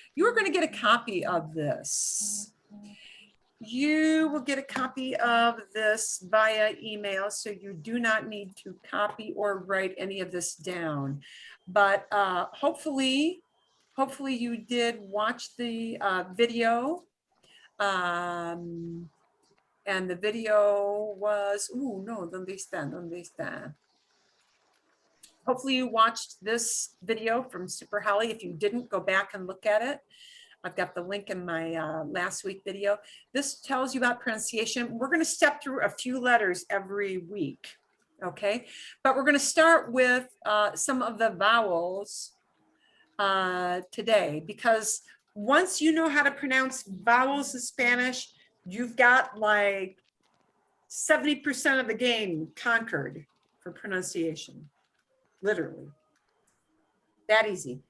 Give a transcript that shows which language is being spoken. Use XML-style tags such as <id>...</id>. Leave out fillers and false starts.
<en>You're going to get a copy of this. You will get a copy of this via email, so you do not need to copy or write any of this down. But hopefully you did watch the video. And the video was,</en> <es>no, ¿dónde está? ¿Dónde está?</es> <en>Hopefully you watched this video from Super Holly. If you didn't, go back and look at it. I've got the link in my last week video. This tells you about pronunciation. We're going to step through a few letters every week, okay? But we're going to start with some of the vowels today, because once you know how to pronounce vowels in Spanish, you've got like 70% of the game conquered for pronunciation, literally. That easy.</en>